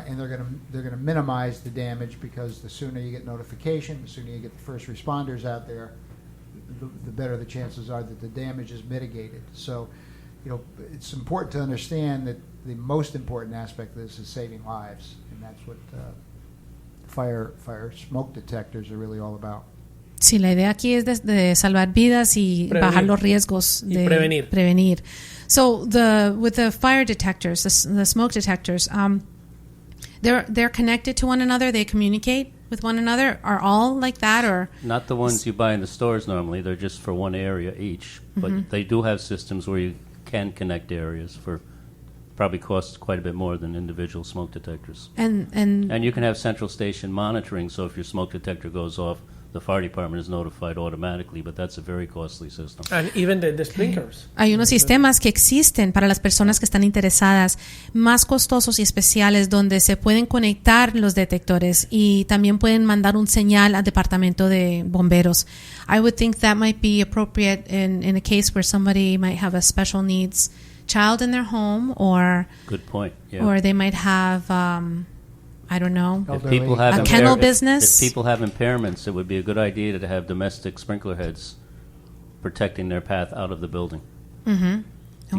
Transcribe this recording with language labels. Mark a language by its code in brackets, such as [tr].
[en] And they're going to minimize the damage, because the sooner you get notification, the sooner you get the first responders out there, the better the chances are that the damage is mitigated. So, it's important to understand that the most important aspect of this is saving lives, and that's what fire smoke detectors are really all about. [es] Sí, la idea aquí es de salvar vidas y Prevenir. bajar los riesgos Y de prevenir. [en] So with the fire detectors, the smoke detectors, they're connected to one another. They communicate with one another. Are all like that, or not the ones you buy in the stores normally. They're just for one area each. But they do have systems where you can connect areas for probably costs quite a bit more than individual smoke detectors. and And you can have central station monitoring, so if your smoke detector goes off, the fire department is notified automatically, but that's a very costly system. And even the sprinklers. [es] Hay unos sistemas que existen para las personas que están interesadas, más costosos y especiales, donde se pueden conectar los detectores y también pueden mandar un señal al departamento de bomberos. [en] I would think that might be appropriate in a case where somebody might have a special needs child in their home, or Good point, yeah. or they might have I don't know. If people have A kennel impair- business? If people have impairments, it would be a good idea to have domestic sprinkler heads protecting their path out of the building to give